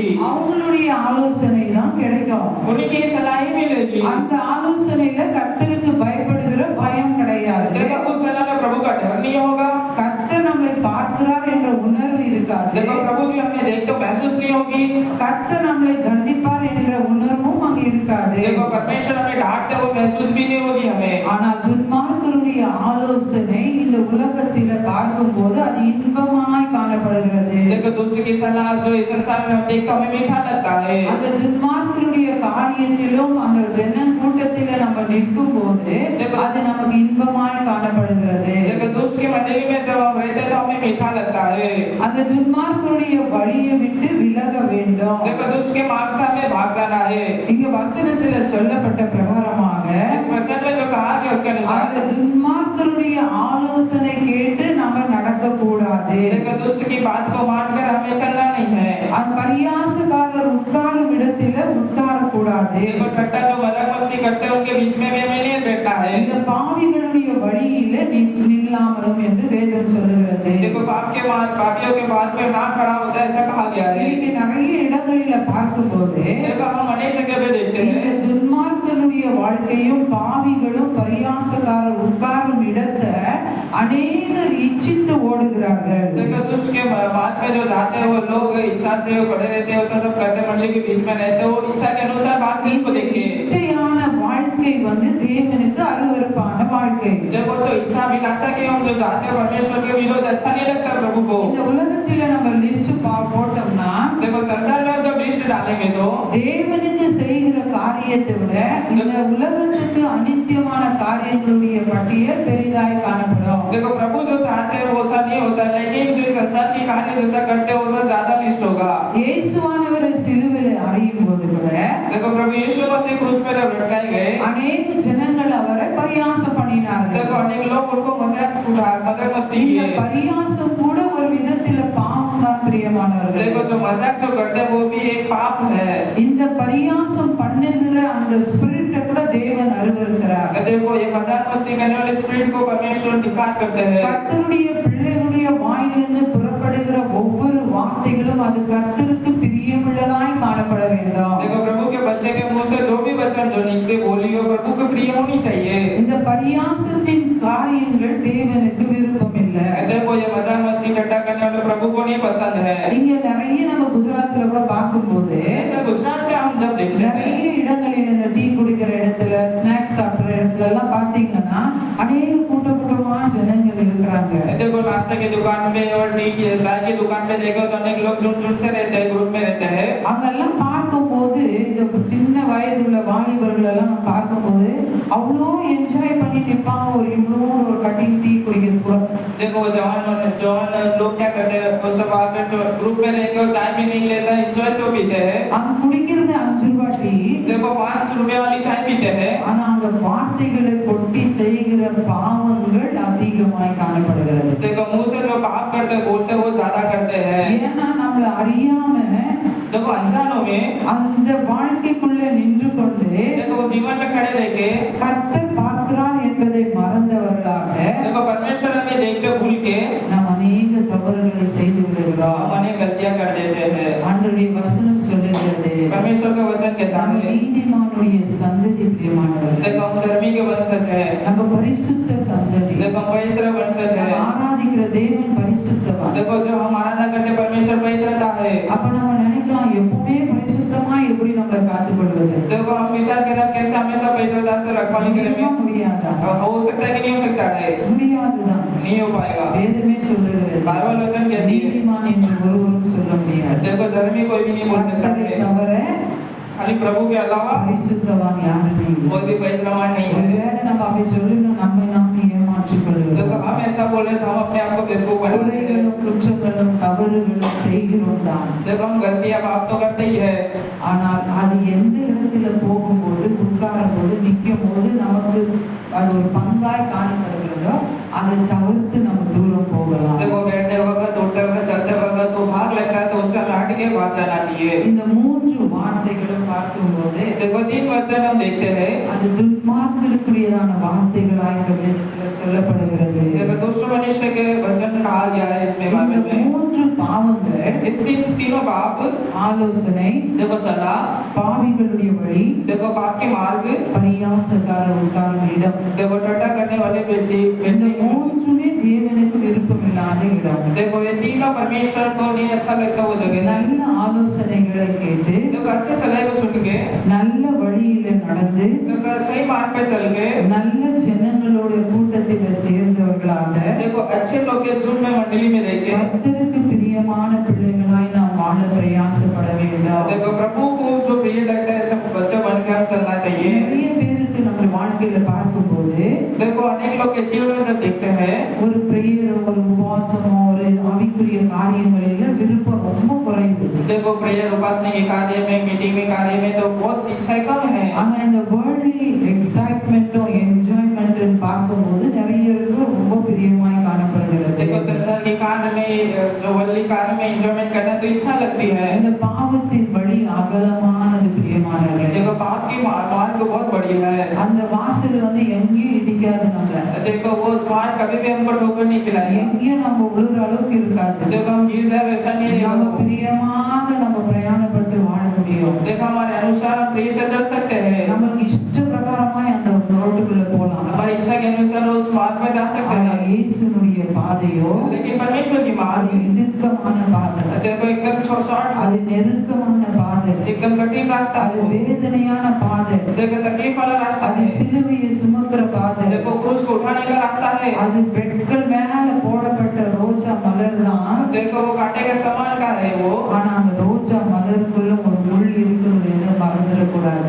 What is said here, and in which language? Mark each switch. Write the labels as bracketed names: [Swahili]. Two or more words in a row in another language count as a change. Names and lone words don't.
[Tamil] அவங்களுடைய ஆலோசனை தான் கிடைக்கும். [Hindi] उनकी सलाह ही मिलेगी। [Tamil] அந்த ஆலோசனையில கர்த்தருக்கு பயப்படுகிற பயம் கிடையாது. [Hindi] देखो उस सलाह में प्रभु का डर नहीं होगा। [Tamil] கர்த்தர் நம்மை பார்க்கிறார் என்ற உணர்வு இருக்காது. [Hindi] देखो प्रभु जी हमें देख तो महसूस नहीं होगी। [Tamil] கர்த்தர் நம்மை தண்டிப்பார் என்ற உணர்வும் அங்க இருக்காது. [Hindi] देखो परमेश्वर हमें डांटते वो महसूस भी नहीं होगी हमें। [Tamil] ஆனால் துன்மார்க்கருடைய ஆலோசனை இந்த உலகத்தில பார்க்கும்போது அது இன்பமாய் காணப்படுகிறது. [Hindi] देखो दुष्ट की सलाह जो इस संसार में हम देखते हमें मीठा लगता है। [Tamil] அந்த துன்மார்க்கருடைய காரியத்திலும் அந்த ஜன கூட்டத்தில நம்ம நிற்கும்போது அது நமக்கு இன்பமாய் காணப்படுகிறது. [Hindi] देखो दुष्ट की मंडली में जब हम रहते हैं तो हमें मीठा लगता है। [Tamil] அந்த துன்மார்க்கருடைய வழியை விட்டு விலக வேண்டும். [Hindi] देखो दुष्ट के मार्ग से हमें भाग जाना है। [Tamil] இங்க வசனத்துல சொல்லப்பட்ட பிரகாரமாக [Hindi] इस वचन में जो कहा गया उसके अनुसार [Tamil] அந்த துன்மார்க்கருடைய ஆலோசனை கேட்டு நம்ம நடக்க கூடாது. [Hindi] देखो दुष्ट की बात को मानकर हमें चलना नहीं है। [Tamil] அந்த பரியாசக்காரர் உட்காரும் இடத்தில உட்கார கூடாது. [Hindi] देखो ठट्टा जो मजाक मस्ती करते हैं उनके बीच में भी हमें नहीं बैठना है। [Tamil] இந்த பாவிகளுடைய வழியில நில்லாமலும் என்று வேதம் சொல்லுகிறது. [Hindi] देखो पापियों के बात में ना खड़ा होता है ऐसा कहा गया है। [Tamil] இன்னைக்கு நிறைய இடங்களில பார்க்கும்போது [Hindi] देखो हम अनेक जगह पे देखते [Tamil] இந்த [Hindi] हैं [Tamil] துன்மார்க்கருடைய வாழ்க்கையும் பாவிகளும் பரியாசக்காரர் உட்காரும் இடத்தை அநேகர் இச்சித்து ஓடுகிறார்கள். [Hindi] देखो दुष्ट के मार्ग में जो जाते हैं वो लोग इच्छा से खड़े रहते हैं उसका सब करते मंडली के बीच में रहते हैं वो इच्छा के अनुसार बात नहीं को देख के [Tamil] இச்சையான வாழ்க்கை வந்து தேவனுக்கு அருவருப்பான வாழ்க்கை. [Hindi] देखो जो इच्छा विलासा के हम जो जाते हैं परमेश्वर के विरोध अच्छा नहीं लगता प्रभु को। [Tamil] இந்த உலகத்தில நம்ம லிஸ்ட் போட்டோம்னா [Hindi] देखो संसार में जब लिस्ट डालेंगे तो [Tamil] தேவனுக்கு செய்கிற காரியத்தை விட இந்த உலகத்துக்கு அநித்தியமான காரியங்களுடைய பட்டியல் பெரிதாய் காணப்படும். [Hindi] देखो प्रभु जो चाहते हैं वो सब नहीं होता लेकिन जो संसार की कार्य जैसा करते हैं वो सब ज्यादा लिस्ट होगा। [Tamil] இயேசுவானவரை சிலுவையில் அறையும் போது கூட [Hindi] देखो प्रभु यीशु मसीह क्रूस पे जब लटकाए गए [Tamil] अनेक ஜனங்கள் அவரை பரியாசம் பண்ணினார்கள். [Hindi] देखो अनेक लोग उनको मजाक मस्ती [Tamil] இந்த [Hindi] किए। [Tamil] பரியாசம் கூட ஒரு விதத்தில பாவம் தான் பிரியமானவர்களே. [Hindi] देखो जो मजाक जो करते हैं वो भी एक पाप है। [Tamil] இந்த பரியாசம் பண்ணுகிற அந்த ஸ்பிரிட்டை கூட தேவன் அருவருக்கிறார். [Hindi] देखो ये मजाक मस्ती करने वाले स्पिरिट को परमेश्वर धिक्कार करते हैं। [Tamil] கர்த்தருடைய பிள்ளைகளுடைய வாயிலிருந்து புறப்படுகிற ஒவ்வொரு வார்த்தைகளும் அது கர்த்தருக்கு பிரியமுள்ளதாய் காணப்பட வேண்டும். [Hindi] देखो प्रभु के बच्चे के मुंह से जो भी वचन जो निकले बोली हो प्रभु को प्रिय होनी चाहिए। [Tamil] இந்த பரியாசத்தின் காரியங்கள் தேவனுக்கு விருப்பம் இல்லை. [Hindi] देखो ये मजाक मस्ती ठट्टा करने वाले प्रभु को नहीं पसंद है। [Tamil] இங்க நிறைய நம்ம குஜராத்ல கூட பார்க்கும்போது [Hindi] गुजरात में हम जब देखते हैं [Tamil] நிறைய இடங்களில் இந்த டீ குடிக்கிற இடத்துல ஸ்நாக்ஸ் சாப்பிடுற இடத்துல எல்லாம் பாத்தீங்கன்னா அநேக கூட்டமா ஜனங்கள் இருக்கிறாங்க. [Hindi] देखो नाश्ते की दुकान पे और टी की चाय की दुकान पे देखो तो अनेक लोग झुंड से रहते हैं ग्रुप में रहते हैं। [Tamil] அங்கெல்லாம் பார்க்கும்போது இந்த சின்ன வயதுள்ள வாலிபர்கள் எல்லாம் பார்க்கும்போது அவ்வளோ என்ஜாய் பண்ணி நிற்பாங்க. ஒரு இவ்வளோ ஒரு [English] cutting tea [Tamil] குடிக்கிறது கூட [Hindi] देखो जवान लोग क्या करते हैं, वो सब आकर जो ग्रुप में रहकर वो चाय भी नहीं लेता, एंजॉय से वो पीते हैं। [Tamil] அங்க குடிக்கிறது 5 ரூபாய் டீ. [Hindi] देखो 5 रुपए वाली चाय पीते हैं, [Tamil] ஆனா அங்க வார்த்தைகளை கொட்டி செய்கிற பாவங்கள் அதிகமாய் காணப்படுகிறது. [Hindi] देखो मुंह से जो पाप करते हैं, बोलते हैं, वो ज्यादा करते हैं। [Tamil] ஏன்னா நம்மள அறியாம [Hindi] देखो अनजानों में [Tamil] அந்த வாழ்க்கைக்குள்ள நின்று கொண்டு [Hindi] देखो उस जीवन में खड़े रह के [Tamil] கர்த்தர் பார்க்கிறார் என்பதை மறந்தவர்களாக [Hindi] देखो परमेश्वर हमें देखते भूल के [Tamil] நாம் अनेक தவறுகளை செய்து விடுகிறோம். [Hindi] हम अनेक गलतियां कर देते हैं। [Tamil] ஆண்டவருடைய வசனம் சொல்லுகிறது [Hindi] परमेश्वर का वचन कहता [Tamil] நம்ம [Hindi] है, [Tamil] நீதிமானுடைய சந்ததி பிரியமானவர்கள். [Hindi] देखो हम धर्मी के वंशज है, [Tamil] நம்ம பரிசுத்த சந்ததி. [Hindi] देखो हम पवित्र वंशज है, [Tamil] நம்ம ஆராதிக்கிற தேவன் பரிசுத்தவான். [Hindi] देखो जो हम आराधना करते परमेश्वर पवित्रता है। [Tamil] அப்ப நம்ம நினைக்கலாம் எப்பவுமே பரிசுத்தமா எப்படி நம்மளை காத்துக்கொள்வது? [Hindi] देखो हम विचार करें कैसे हमेशा पवित्रता से रखवाली करेंगे, [Tamil] முடியாதா? [Hindi] हो सकता है कि नहीं हो सकता है, [Tamil] முடியாதுதான். [Hindi] नहीं हो पाएगा। [Tamil] வேதமே சொல்லுகிறது [Hindi] बाइबल वचन कहती है, [Tamil] நீதிமான் என்று ஒருவரும் சொல்ல முடியாது. [Hindi] देखो धर्मी कोई भी नहीं बोल सकता [Tamil] கர்த்தரை [Hindi] है, [Tamil] தவிர [Hindi] खाली प्रभु के अलावा [Tamil] பரிசுத்தவான் யாருமே இல்லை. [Hindi] कोई भी पवित्रवान नहीं है। [Tamil] ஒருவேளை நம்ம அப்படி சொல்லணும் நம்மை நாமே ஏமாற்றிக் [Hindi] देखो [Tamil] கொள்கிறோம். [Hindi] हम ऐसा बोले तो हम अपने आप को बेवकूफ बना लेते हैं। [Tamil] குறைகளும் குற்றங்களும் தவறுகளும் செய்கிறோம் தான். [Hindi] देखो हम गलतियां पाप तो करते ही है, [Tamil] ஆனால் அது எந்த இடத்துல போகும்போது உட்காரும் போது நிற்கும் போது நமக்கு அது ஒரு பங்காய் காணப்படுகிறதோ அதை தவிர்த்து நம்ம தூரம் போகலாம். [Hindi] देखो बैठने वक्त, उठते वक्त, चलते वक्त तो भाग लगता है, तो उससे हमें हट के भाग जाना चाहिए। [Tamil] இந்த 3 வார்த்தைகளும் பார்க்கும்போது [Hindi] देखो 3 वचन हम देखते हैं, [Tamil] அது துன்மார்க்கருக்குரியதான வார்த்தைகளாய் இந்த வேதத்துல சொல்லப்படுகிறது. [Hindi] देखो दुष्ट मनुष्य के वचन कहा गया है इसमें बाइबल [Tamil] இந்த [Hindi] में। [Tamil] 3 பாவங்கள் [Hindi] इस तीनों पाप, [Tamil] ஆலோசனை, [Hindi] देखो सलाह, [Tamil] பாவிகளுடைய வழி, [Hindi] देखो पाप के मार्ग, [Tamil] பரியாசக்கார உட்காரும் இடம். [Hindi] देखो टट्टा करने वाले व्यक्ति, [Tamil] இந்த 3மே தேவனுக்கு விருப்பமில்லாத இடம். [Hindi] देखो ये तीनों परमेश्वर को नहीं अच्छा लगता वो जगह। [Tamil] நல்ல ஆலோசனைகளை கேட்டு [Hindi] देखो अच्छे सलाह को सुन के, [Tamil] நல்ல வழியில நடந்து [Hindi] देखो सही मार्ग पे चल के, [Tamil] நல்ல ஜனங்களோட கூட்டத்தில சேர்ந்தவர்களாக [Hindi] देखो अच्छे लोग के झुंड में मंडली में रह के, [Tamil] கர்த்தருக்கு பிரியமான பிள்ளைகளாய் நாம் வாழ பிரயாசப்பட வேண்டும். [Hindi] देखो प्रभु को जो प्रिय लगता है सब बच्चा बनकर हम चलना चाहिए। [Tamil] நிறைய பேருக்கு நம்ம வாழ்க்கையில பார்க்கும்போது [Hindi] देखो अनेक लोग के जीवन में जब देखते हैं, [Tamil] ஒரு பிரேயரோ ஒரு உபவாசமோ ஒரு ஆவிக்குரிய காரியங்களில விருப்பம் ரொம்ப குறைவு. [Hindi] देखो प्रेयर उपासना के कार्य में, मीटिंग में कार्य में तो बहुत इच्छाएं कम है। [Tamil] ஆனா இந்த [English] worldly excitement [Tamil] என்ஜாய்மெண்ட்டும் பார்க்கும்போது நிறைய பேருக்கு ரொம்ப பிரியமாய் காணப்படுகிறது. [Hindi] देखो संसार के कार्य में, जो वर्ldly कार्य में एंजॉयमेंट करना तो इच्छा लगती है। [Tamil] இந்த பாவத்தின் வழி அகலமானது பிரியமானவர்களே. [Hindi] देखो पाप की मार्ग बहुत बड़ी है। [Tamil] அந்த வாசல் எங்கேயும் இடிக்காது நம்மள. [Hindi] देखो वो द्वार कभी भी हमको ठोकर नहीं खिलाएगा। [Tamil] எங்கேயும் நம்ம விழுற அளவுக்கு இருக்காது. [Hindi] देखो हम गिर जाए वैसा नहीं [Tamil] நம்ம [Hindi] रहेगा। [Tamil] பிரியமாக நம்ம பிரயாணப்பட்டு வாழ முடியும். [Hindi] देखो हमारे अनुसार हम प्रिय से चल सकते हैं, [Tamil] நமக்கு இஷ்ட பிரகாரமாய் அந்த ரோட்டுக்குள்ள போலாம். [Hindi] हमारी इच्छा के अनुसार उस मार्ग में जा सकते [Tamil] ஆனா [Hindi] हैं। [Tamil] இயேசுனுடைய பாதையோ [Hindi] लेकिन परमेश्वर की [Tamil] அது [Hindi] मार्ग, [Tamil] இடுக்கமான பாதை, [Hindi] देखो एकदम शॉर्ट, [Tamil] அது நெருக்கமான பாதை, [Hindi] एकदम कठिन रास्ता [Tamil] அது [Hindi] है। [Tamil] வேதனையான பாதை, [Hindi] देखो तकलीफ वाला रास्ता [Tamil] அது [Hindi] है। [Tamil] சிலுவையை சுமக்கிற பாதை, [Hindi] देखो क्रूस को उठाने का रास्ता है। [Tamil] அது பெட்கள் மேல போடப்பட்ட ரோஜா மலர் தான். [Hindi] देखो वो कांटे के समान का है वो। [Tamil] ஆனா அந்த ரோஜா மலருக்குள்ள ஒரு முள் இருக்குன்னு மறந்துடக்கூடாது.